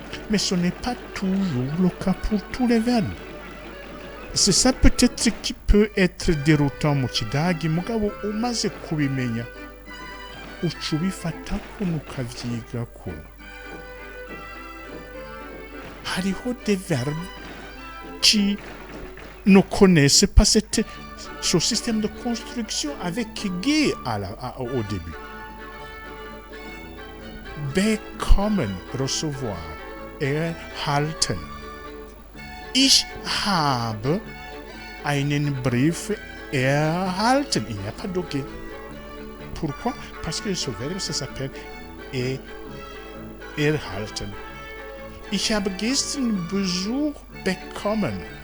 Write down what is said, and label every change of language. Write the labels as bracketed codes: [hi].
[fr] Mais ce n'est pas toujours le cas pour tous les verbes. C'est ça peut-être qui peut être déroutant [rn] mu kidagi, mugabo umaze kubimenya uca ubifata kuno ukavyiga kuno. Hariho [fr] des verbes qui ne connaissent pas ce système de construction avec G au début. [de] Bekommen, recevoir, erhalten. Ich habe einen Brief erhalten. [fr] Il n'y a pas de G. Pourquoi? Parce que ce verbe, ça s'appelle erhalten. [de] Ich habe gestern Besuch bekommen.